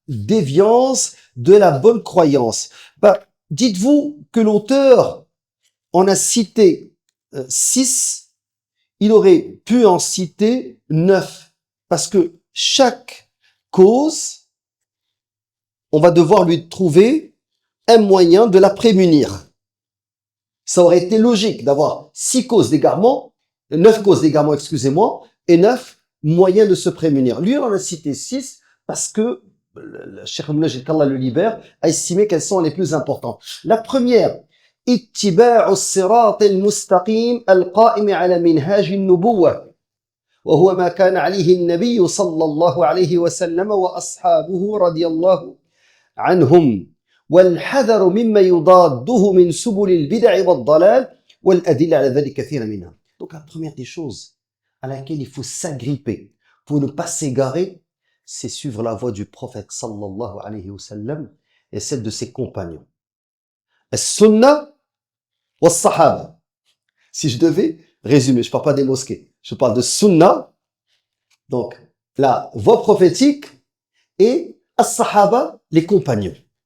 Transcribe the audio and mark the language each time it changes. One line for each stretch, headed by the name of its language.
French: déviance de la bonne croyance. Dites-vous que l'auteur en a cité 6, il aurait pu en citer 9, parce que chaque cause, on va devoir lui trouver un moyen de la prémunir. Ça aurait été logique d'avoir 6 causes d'égarement, 9 causes d'égarement, excusez-moi, et 9 moyens de se prémunir. Lui, on en a cité 6 parce que le Cheikh Moulajid, qu'Allah le libère, a estimé qu'elles sont les plus importantes. La première,
Arabic: اتباع الصراط المستقيم القائم على منهاج النبوة وهو ما كان عليه النبي صلى الله عليه وسلم وأصحابه رضي الله عنهم والحذر مما يضاده من سبل البدع والضلال والأدلة على ذلك كثيرا منها.
French: Donc la première des choses à laquelle il faut s'agripper pour ne pas s'égarer, c'est suivre la voie du prophète sallallahu alayhi wa sallam et celle de ses compagnons. As-sunnah wa sahaba. Si je devais résumer, je parle pas des mosquées, je parle de sunnah, donc la voie prophétique, et as-sahaba, les compagnons.